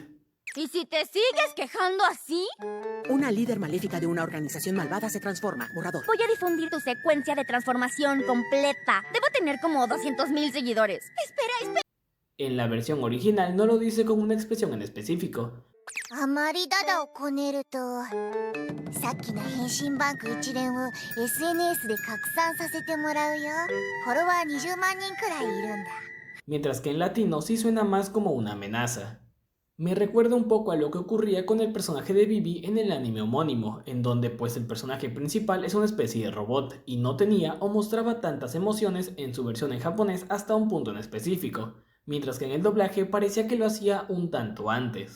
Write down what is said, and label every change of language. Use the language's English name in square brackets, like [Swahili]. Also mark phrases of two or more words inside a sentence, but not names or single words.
[Spanish] ¿Y si te sigues quejando así? Una líder maléfica de una organización malvada se transforma. Borrador. Voy a difundir tu secuencia de transformación completa. Debo tener como 200,000 seguidores. Espera. En la versión original no lo dice con una expresión en específico, [Japanese] あまりダダをこねるとさっきの変身バンク一連を SNS で拡散させてもらうよ。フォロワー20万人くらいいるんだ。 [Spanish] mientras que en latino sí suena más como una amenaza. Me recuerda un poco a lo que ocurría con el personaje de Vivi en el anime homónimo, en donde pues el personaje principal es una especie de robot y no tenía o mostraba tantas emociones en su versión en japonés hasta un punto en específico, mientras que en el doblaje parecía que lo hacía un tanto antes.